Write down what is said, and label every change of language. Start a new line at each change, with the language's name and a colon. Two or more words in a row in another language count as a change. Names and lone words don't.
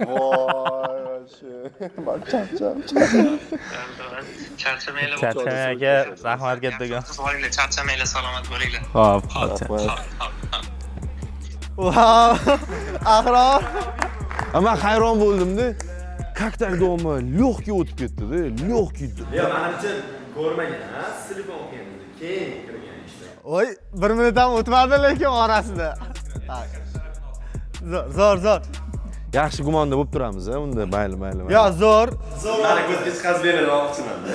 Uzbek: Voy, Charchamaylar. Charchamang aka, rahmat kattakon. Charchamaylar, salomat bo'linglar. Xo'p. Wow! Ahror. Men hayron bo'ldim-da.
Russian: Как так дома легкий
Uzbek: o'tib ketdi-da,
Russian: lегкий.
Uzbek: Yo, menimcha ko'rmagan, ha? Telefon keldi. Keyin kirgan ishlar. Voy, 1 minut ham o'tmadi lekin orasida. Zo'r. Yaxshi gumonda bo'lib turamiz, ha, unda mayli. Yo, zo'r. Mani ko'zga chiqazib bermoqchiman.